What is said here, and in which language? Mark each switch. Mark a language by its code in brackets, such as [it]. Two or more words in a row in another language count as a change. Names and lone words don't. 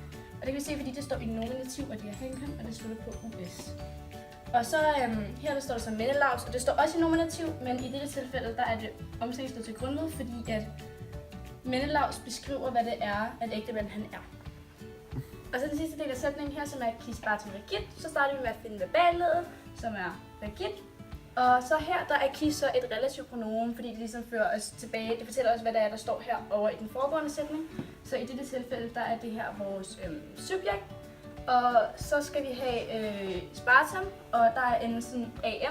[da] Og det kan vi se, fordi det står i nominativ, og det er hunkøn, og det slutter på us. Og så her der står der så Menelaus, og det står også i nominativ, men i dette tilfælde der er det omsætningsled til grundled, fordi at Menelaus beskriver, hvad det er, at ægtemanden han er. Og så den sidste del af sætningen her, som er [la] qui spartum regit, [da] så starter vi med at finde verballeddet, som er regit. Og så her, der er qui så et relativt pronomen, fordi det ligesom fører os tilbage. Det fortæller os, hvad der er, der står her over i den foregående sætning. Så i dette tilfælde, der er det her vores subjekt. Og så skal vi have Spartam, og der er endelsen am.